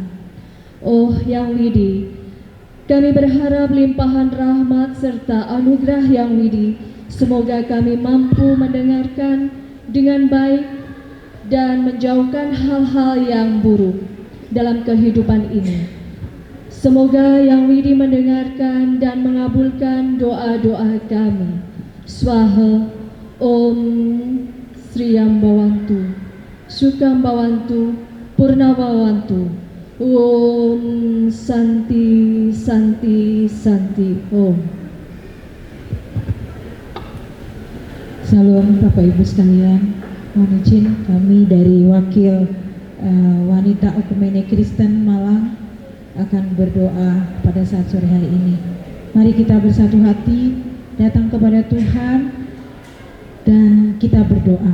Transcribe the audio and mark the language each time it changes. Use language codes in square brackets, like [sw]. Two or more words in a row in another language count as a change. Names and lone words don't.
[id] Oh Yang Widi, kami berharap limpahan rahmat serta anugerah Yang Widi, semoga kami mampu mendengarkan dengan baik dan menjauhkan hal-hal yang buruk dalam kehidupan ini. Semoga Yang Widi mendengarkan dan mengabulkan doa-doa kami. [sa] स्वाहा ॐ श्रियं भवन्तु, सुखं भवन्तु, पूर्णं भवन्तु. ॐ शान्तिः शान्तिः शान्तिः ॐ. [id] Salam Bapak Ibu sekalian, mohon izin kami dari wakil wanita Okumene Kristen Malang akan berdoa pada saat sore hari ini. Mari kita bersatu hati datang kepada Tuhan dan kita berdoa.